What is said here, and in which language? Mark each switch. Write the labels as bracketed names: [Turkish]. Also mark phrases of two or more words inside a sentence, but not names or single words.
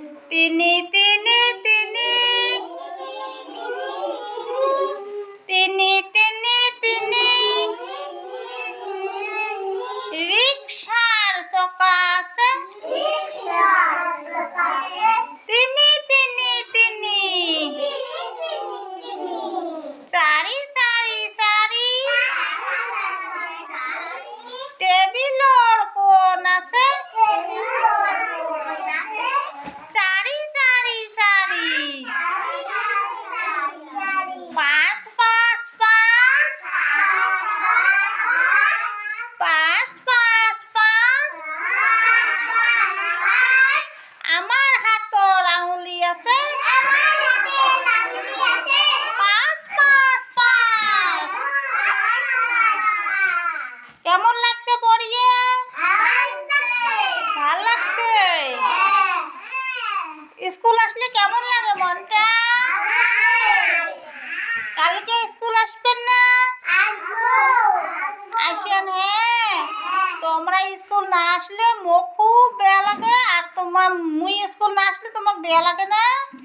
[Assamese] তিনি তিনি তিনি তিনি তিনি তিনি রিকশার চকা আছে তিনি তিনি তিনি চারি চারি চারি টেবিলৰ কোণ আছে চাৰি চাৰি চাৰি পাঁচ পাঁচ পাঁচ পাঁচ পাঁচ পাঁচ আমাৰ হাতৰ আঙুলি আছে পাঁচ পাঁচ পাঁচ। [Bangla] কেমন লাগছে পড়িয়ে? ভাল লাগছে। স্কুল আসলে কেমন লাগে মনটা? কালকে স্কুল আসবেন না? আসেন। হ্যাঁ, তোমরা স্কুল না আসলে [Assamese] মোক খুব বেয়া লাগে, [Bangla] আর মুই স্কুল না আসলে তোমাকে বেয়া লাগে না?